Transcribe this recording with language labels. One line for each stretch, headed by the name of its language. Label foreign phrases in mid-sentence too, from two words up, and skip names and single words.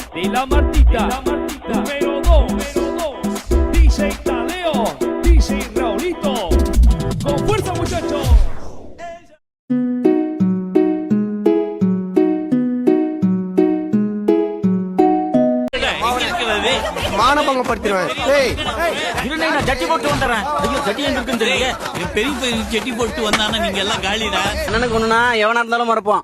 Spanish: la Martita, número 2, DJ Tadeo, DJ Raulito, con fuerza muchachos.
Tamil: மானபங்க படுத்துறேன். ஏய் இருங்க நான் ஜட்டி போட்டு வந்தறேன். ஐயோ ஜட்டி எங்க இருக்குன்னு தெரியல. பெரிய பெரிய ஜட்டி போட்டு வந்தானா நீங்க எல்லாம் காலிடா. அண்ணனுக்கு ஒண்ணுனா எவனா இருந்தாலும் மறப்போம்.